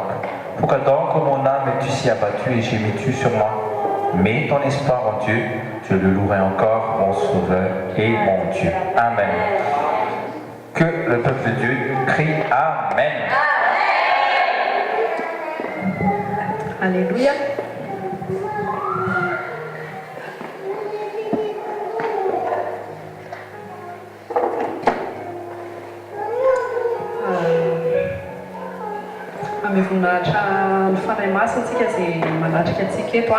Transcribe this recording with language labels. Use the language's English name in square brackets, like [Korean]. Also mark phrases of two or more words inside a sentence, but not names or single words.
[French] Pourquoi donc, ô mon âme, es-tu si abattue et gémis-tu sur moi? Mets ton espoir en Dieu, je le louerai encore, mon Sauveur et mon Dieu. Amen. Que le peuple de Dieu crie Amen. Alléluia. [Malagasy] Amy voninahitra ny fanahy masintsika izay manatrika antsika eto a.